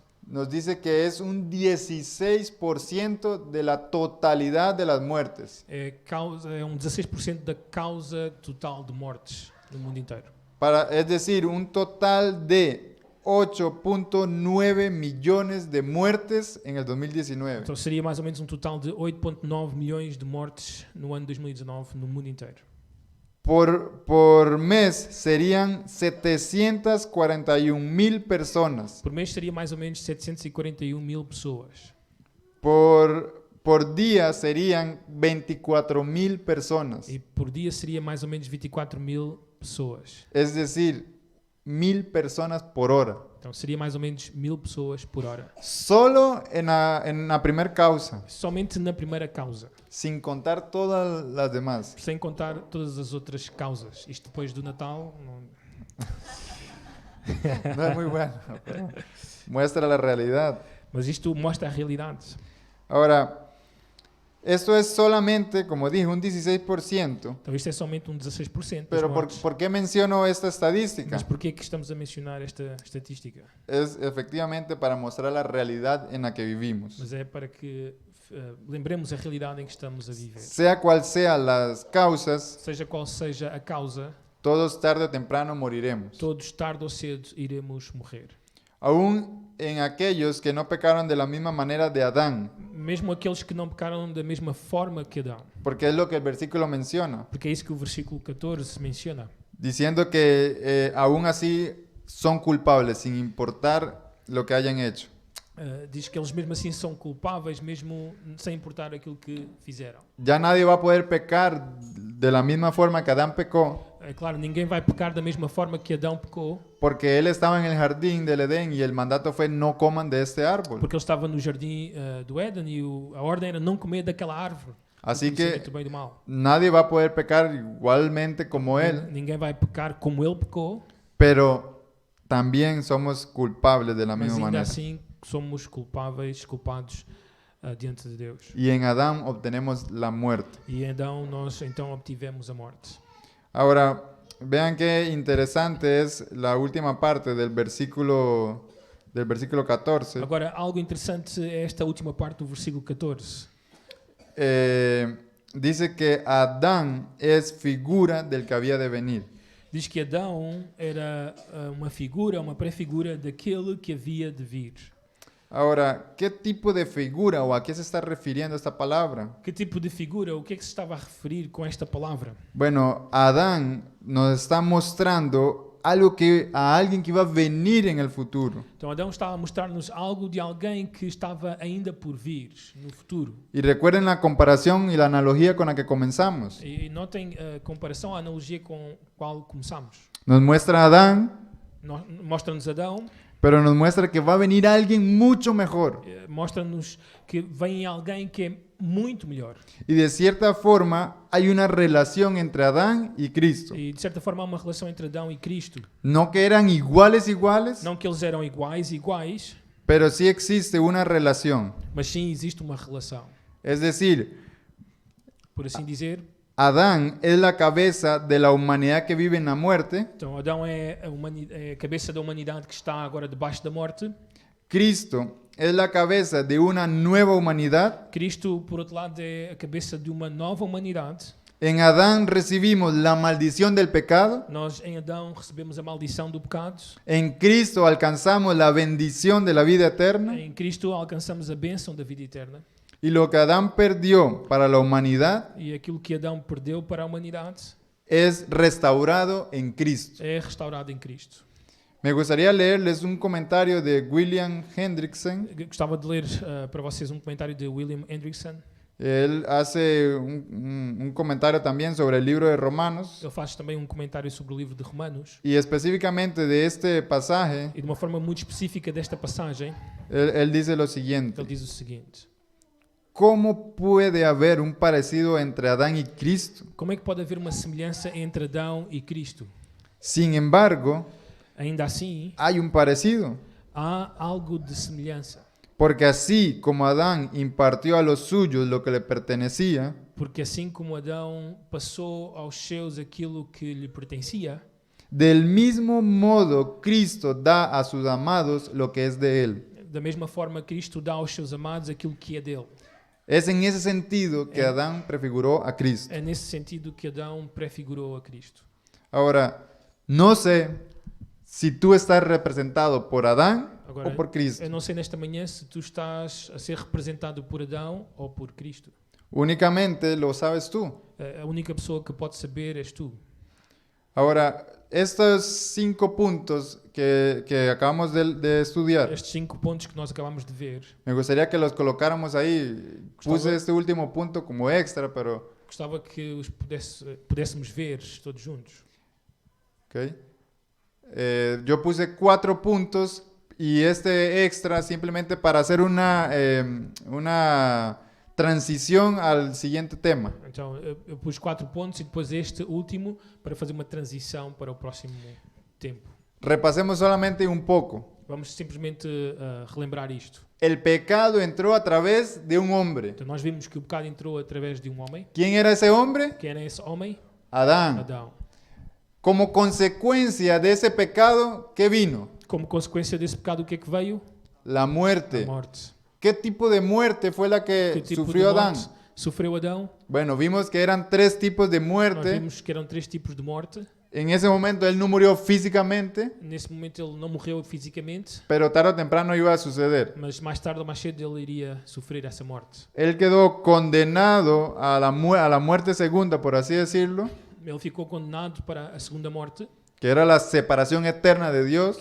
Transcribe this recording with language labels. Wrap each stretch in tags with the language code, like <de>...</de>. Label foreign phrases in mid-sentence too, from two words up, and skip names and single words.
<es>nos dice que es un 16% de la totalidad de las muertes.</es> <pt>é 16% da causa total de mortes no mundo inteiro.</pt> <es>Es decir, un total de 8.9 millones de muertes en el 2019.</es> <pt>Então seria mais ou menos um total de 8,9 milhões de mortes no ano 2019 no mundo inteiro.</pt> <es>Por mes serían 741,000 personas.</es> <pt>Por mês seria mais ou menos 741 mil pessoas.</pt> <es>Por día serían 24,000 personas.</es> <pt>E por dia seria mais ou menos 24 mil pessoas.</pt> <es>Es decir, 1,000 personas por hora.</es> <pt>Então seria mais ou menos 1000 pessoas por hora.</pt> <es>Solo en la primera causa,</es> <pt>Somente na primeira causa.</pt> <es>sin contar todas las demás.</es> <pt>Sem contar todas as outras causas. Isto depois do Natal.</pt> <es>No es muy bueno, pero muestra la realidad.</es> <pt>Mas isto mostra a realidade.</pt> <es>Ahora, esto es solamente, como dije, un 16%.</es> <pt>Então isto é somente 16%. das</pt> <es>Pero</es> <pt>mortes.</pt> <es>¿por qué menciono esta estadística?</es> <pt>Mas porquê é que estamos a mencionar esta estatística?</pt> <es>Es efectivamente para mostrar la realidad en la que vivimos.</es> <pt>Mas é para que lembremos a realidade em que estamos a viver.</pt> <es>Sea cual sean las causas,</es> <pt>Seja qual seja a causa,</pt> <es>todos tarde o temprano moriremos.</es> <pt>todos tarde ou cedo iremos morrer.</pt> <es>Aún en aquellos que no pecaron de la misma manera de Adán,</es> <pt>mesmo aqueles que não pecaram da mesma forma que Adão.</pt> <es>porque es lo que el versículo menciona,</es> <pt>Porque é isso que o versículo 14 menciona.</pt> <es>diciendo que aún así son culpables sin importar lo que hayan hecho.</es> <pt>Diz que eles mesmo assim são culpáveis, mesmo sem importar aquilo que fizeram.</pt> <es>Ya nadie va a poder pecar de la misma forma que Adán pecó,</es> <pt>É claro, ninguém vai pecar da mesma forma que Adão pecou,</pt> <es>porque él estaba en el jardín del Edén y el mandato fue no coman de este árbol.</es> <pt>porque ele estava no jardim do Éden e a ordem era não comer daquela árvore.</pt> <es>Así</es> <pt>do</pt> <es>que</es> <pt>conhecimento do bem e do mal.</pt> <es>nadie va a poder pecar igualmente como él,</es> <pt>Ninguém vai pecar como ele pecou,</pt> <es>pero también somos culpables de la</es> <pt>mas</pt> <es>misma</es> <pt>ainda</pt> <es>manera.</es> <pt>assim somos culpados diante de Deus.</pt> <es>Y en Adán obtenemos la muerte.</es> <pt>E Adão nós então obtivemos a morte.</pt> <es>Ahora, vean qué interesante es la última parte del versículo 14.</es> <pt>Agora, algo interessante é esta última parte do versículo 14.</pt> <es>Dice que Adán es figura del que había de venir.</es> <pt>Diz que Adão era uma figura, uma pré-figura daquele que havia de vir.</pt> <es>Ahora, ¿qué tipo de figura o a qué se está refiriendo esta palabra?</es> <pt>Que tipo de figura? O que é que se estava a referir com esta palavra?</pt> <es>Bueno, Adán nos está mostrando algo que a alguien que iba a venir en el futuro.</es> <pt>Então Adão estava a mostrar-nos algo de alguém que estava ainda por vir, no futuro.</pt> <es>Y recuerden la comparación y la analogía con la que comenzamos.</es> <pt>E notem a comparação, a analogia com a qual começamos.</pt> <es>Nos muestra a Adán,</es> <pt>Mostra-nos Adão,</pt> <es>pero nos muestra que va a venir alguien mucho mejor.</es> <pt>mostra-nos que vem alguém que é muito melhor.</pt> <es>Y de cierta forma hay una relación entre Adán y Cristo.</es> <pt>E de certa forma há uma relação entre Adão e Cristo.</pt> <es>No que eran iguales,</es> <pt>Não que eles eram iguais,</pt> <es>pero sí existe una relación.</es> <pt>mas sim existe uma relação.</pt> <es>Es decir,</es> <pt>Por assim dizer,</pt> <es>Adán es la cabeza de la humanidad que vive en la muerte.</es> <pt>então Adão é a cabeça da humanidade que está agora debaixo da morte.</pt> <es>Cristo es la cabeza de una nueva humanidad.</es> <pt>Cristo, por outro lado, é a cabeça de uma nova humanidade.</pt> <es>En Adán recibimos la maldición del pecado.</es> <pt>Nós, em Adão, recebemos a maldição do pecado.</pt> <es>En Cristo alcanzamos la bendición de la vida eterna.</es> <pt>Em Cristo alcançamos a bênção da vida eterna.</pt> <es>Y lo que Adán perdió para la humanidad</es> <pt>E aquilo que Adão perdeu para a humanidade</pt> <es>es restaurado en Cristo.</es> <pt>é restaurado em Cristo.</pt> <es>Me gustaría leerles un comentario de William Hendrickson.</es> <pt>Gostava de ler para vocês um comentário de William Hendrickson.</pt> <es>Él hace un comentario también sobre el libro de Romanos</es> <pt>Ele faz também um comentário sobre o livro de Romanos.</pt> <es>y específicamente de este pasaje,</es> <pt>E de uma forma muito específica desta passagem,</pt> <es>él dice lo siguiente.</es> <pt>ele diz o seguinte:</pt> <es>¿Cómo puede haber un parecido entre Adán y Cristo?</es> <pt>como é que pode haver uma semelhança entre Adão e Cristo?</pt> <es>Sin embargo,</es> <pt>Ainda assim,</pt> <es>hay un parecido,</es> <pt>há algo de semelhança.</pt> <es>porque así como Adán impartió a los suyos lo que le pertenecía,</es> <pt>Porque assim como Adão passou aos seus aquilo que lhe pertencia,</pt> <es>del mismo modo Cristo da a sus amados lo que es de él.</es> <pt>da mesma forma Cristo dá aos seus amados aquilo que é dele.</pt> <es>Es en ese sentido que Adán prefiguró a Cristo.</es> <pt>É nesse sentido que Adão prefigurou a Cristo.</pt> <es>Ahora, no sé si tú estás representado por Adán</es> <pt>Agora,</pt> <es>o por Cristo.</es> <pt>eu não sei nesta manhã se tu estás a ser representado por Adão ou por Cristo.</pt> <es>Únicamente lo sabes tú.</es> <pt>A única pessoa que pode saber és tu.</pt> <es>Ahora, estos 5 puntos que acabamos de estudiar,</es> <pt>Estes 5 pontos que nós acabamos de ver,</pt> <es>me gustaría que los colocáramos ahí. Puse Gustavo. este último punto como extra, pero...</es> <pt>gostava que os pudéssemos ver todos juntos.</pt> <es>¿ok? Yo puse 4 puntos y este extra simplemente para hacer una transición al siguiente tema.</es> <pt>Então, eu pus 4 pontos e depois este último para fazer uma transição para o próximo tempo.</pt> <es>Repasemos solamente un poco.</es> <pt>Vamos simplesmente relembrar isto.</pt> <es>El pecado entró a través de un hombre.</es> <pt>Então, nós vimos que o pecado entrou através de um homem.</pt> <es>¿Quién era ese hombre?</es> <pt>Quem era esse homem?</pt> <es>Adán.</es> <pt>Adão.</pt> <es>Como consecuencia de ese pecado, ¿qué vino?</es> <pt>Como consequência desse pecado, o que é que veio?</pt> <es>La</es> <pt>A</pt> <es>muerte.</es> <pt>morte.</pt> <es>¿Qué tipo de muerte fue la que</es> <pt>Que tipo</pt> <es>sufrió</es> <pt>de</pt> <es>Adán?</es> <pt>morte sofreu Adão?</pt> <es>Bueno, vimos que eran 3 tipos de</es> <pt>Nós</pt> <es>muerte.</es> <pt>vimos que eram 3 tipos de morte.</pt> <es>En ese momento él no murió físicamente,</es> <pt>Nesse momento ele não morreu fisicamente,</pt> <es>pero tarde o temprano iba a suceder.</es> <pt>mas mais tarde ou mais cedo ele iria sofrer essa morte.</pt> <es>Él quedó condenado a la muerte segunda, por así decirlo,</es> <pt>Ele ficou condenado para a segunda morte,</pt> <es>que era la separación eterna de Dios,</es>